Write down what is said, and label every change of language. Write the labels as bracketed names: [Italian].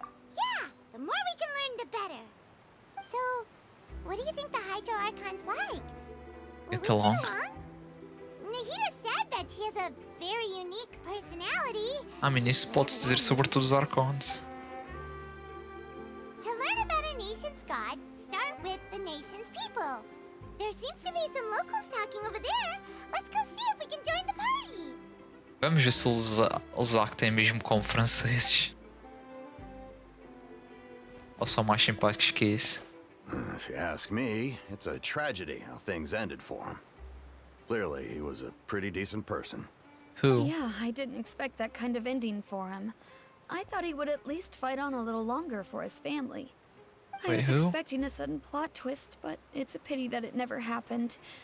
[English] Yeah, the more we can learn, the better. So, what do you think the Hydro Archon's like? Get along. Nahida said that she has a very unique personality. I mean, [Portuguese] isso pode-se dizer sobre todos os Archons. [English] To learn about a nation's god, start with the nation's people. There seems to be some locals talking over there. Let's go see if we can join the party. [Portuguese] Vamos ver se eles actem mesmo como franceses. Ou são mais simpáticos que isso. [English] If you ask me, it's a tragedy how things ended for him. Clearly, he was a pretty decent person. Who? Yeah, I didn't expect that kind of ending for him. I thought he would at least fight on a little longer for his family. I was expecting a sudden plot twist, but it's a pity that it never happened.